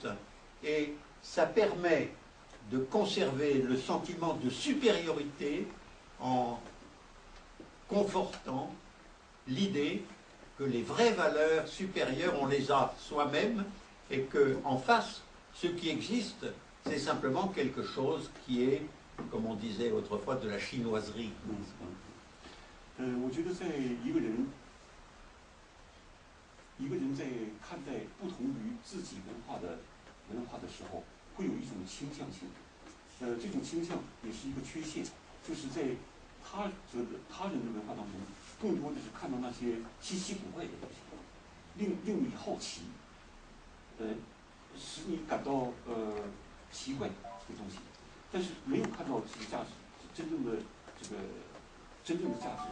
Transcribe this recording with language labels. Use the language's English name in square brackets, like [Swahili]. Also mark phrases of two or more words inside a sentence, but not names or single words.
[French] Et ça permet de conserver le sentiment de supériorité en confortant l'idée que les vraies valeurs supérieures, on les a soi-même et qu'en face, ce qui existe, c'est simplement quelque chose qui est, comme on disait autrefois, de la chinoiserie. [Chinese] 我觉得在一个人在看待不同于自己文化的时候，会有一种倾向性。这种倾向也是一个缺陷，就是在他人的文化当中，更多的是看到那些稀奇古怪的东西，令你好奇，使你感到奇怪的东西，但是没有看到这个价值，真正的价值。